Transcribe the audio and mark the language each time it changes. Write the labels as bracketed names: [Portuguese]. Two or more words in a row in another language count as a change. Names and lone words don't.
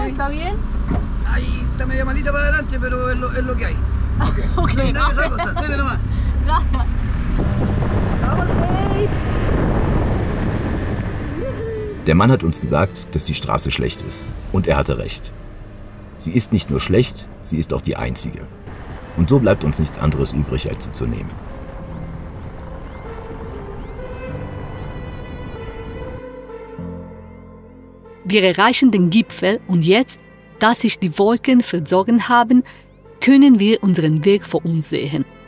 [Spanish] ¿Está bien? Ahí está media malita para adelante, pero es lo que hay. Okay, no hay otra cosa, dale nomás. Gracias. Vamos, hey. [German] Der Mann hat uns gesagt, dass die Straße schlecht ist. Und er hatte recht. Sie ist nicht nur schlecht, sie ist auch die einzige. Und so bleibt uns nichts anderes übrig, als sie zu nehmen. Wir erreichen den Gipfel und jetzt, da sich die Wolken verzogen haben, können wir unseren Weg vor uns sehen.